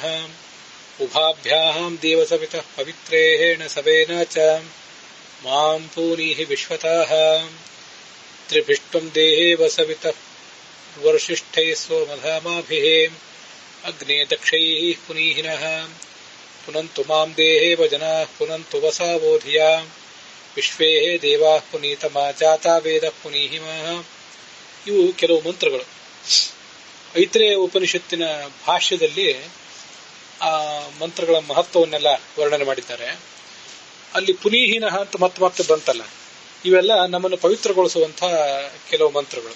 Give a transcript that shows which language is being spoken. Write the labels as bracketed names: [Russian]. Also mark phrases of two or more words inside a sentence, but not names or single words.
[Sanskrit] ಉಭಾಭ್ಯಾಂ ದೇವಸವಿತಃ ಪವಿತ್ರೇಣ ಸವೇನ ಚ ಮಾಂ ಪೂನೀಹಿ ವಿಶ್ವತಃ ತ್ರಿಭಿಷ್ಟಂ ದೇವ ಸವಿತಃ ವರ್ಷಿಷ್ಠೈ ಸ್ವಮಧಾಮಾಭಿಃ ಅಗ್ನೇ ದಕ್ಷೈಃ ಪುನೀಹಿನಃ ಪುನಂತು ಮಾಂ ದೇವ ಜನಾಃ ಪುನಂತು ವಸಾವೋಧಿಯಾ ವಿಶ್ವೇ ದೇವಾಃ ಪುನೀತಮಾ ಜಾತಾ ವೇದ ಪುನೀಹಿಮಃ. [Kannada] ಇವು ಕೆಲವು ಮಂತ್ರಗಳು. ಐತ್ರೇಯ ಉಪನಿಷತ್ತಿನ ಭಾಷ್ಯದಲ್ಲಿ ಆ ಮಂತ್ರಗಳ ಮಹತ್ವವನ್ನೆಲ್ಲ ವರ್ಣನೆ ಮಾಡಿದ್ದಾರೆ. ಅಲ್ಲಿ ಪುನೀಹಿನಃ ಅಂತ ಮತ್ತೆ ಬಂತಲ್ಲ, ಇವೆಲ್ಲ ನಮ್ಮನ್ನು ಪವಿತ್ರಗೊಳಿಸುವಂತಹ ಕೆಲವು ಮಂತ್ರಗಳು.